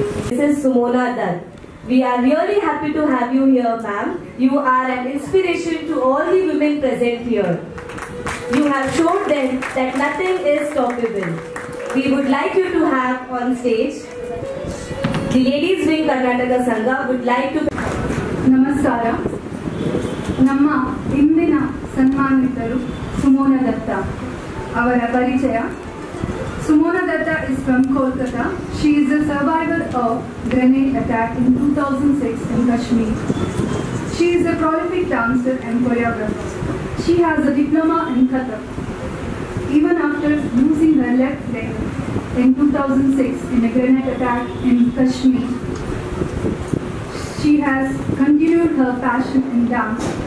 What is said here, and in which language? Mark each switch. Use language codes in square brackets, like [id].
[en] Mrs. Sumona Dutt. We are really happy to have you here, ma'am. You are an inspiration to all the women present here. You have shown them that nothing is stoppable. We would like you to have on stage. The Ladies Wing Karnataka Sangha would like to... [kn] ನಮಸ್ಕಾರ. ನಮ್ಮ ಇಂದಿನ ಸನ್ಮಾನಿತರು ಸುಮೋನ ದತ್ತ ಅವರ ಪರಿಚಯ. [en] Sumona Datta is from Kolkata. She is a survivor of grenade attack in 2006 in Kashmir. She is a prolific dancer and choreographer. She has a diploma in Kathak. Even after losing her left leg in 2006 in a grenade attack in Kashmir, she has continued her passion in dance.